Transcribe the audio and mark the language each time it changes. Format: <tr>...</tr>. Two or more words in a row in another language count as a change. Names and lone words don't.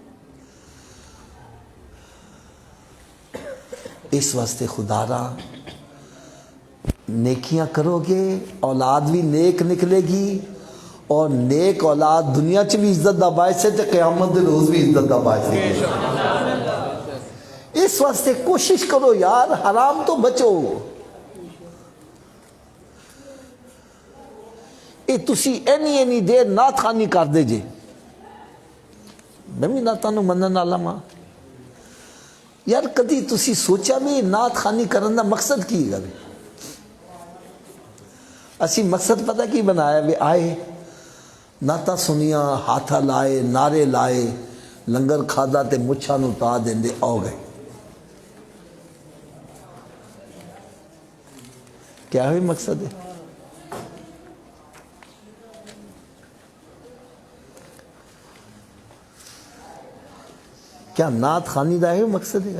<pa>اس واسطے خدا را نیکیاں کرو گے اولاد بھی نیک نکلے گی، اور نیک اولاد دنیا چ بھی عزت دا باعث ہے تے قیامت دے روز بھی عزت دا باعث ہے. اس واسطے کوشش کرو یار حرام تو بچو. اے تسی اینی دیر نعت خوانی کر دے جے، میں بھی نعتاں نوں منن والا ماں. یار کدی تسی سوچا بھی نعت خوانی کرن دا مقصد کی ہے؟ اسی مقصد پتہ کی بنایا بھی آئے نعتاں سنیاں، ہاتھا لائے، نعرے لائے، لنگر کھادا تے مچھاں نوں تا دیندے آ گئے. کیا ہوئی مقصد ہے؟ کیا نعت خوانی دا ہے مقصد ہے؟</pa>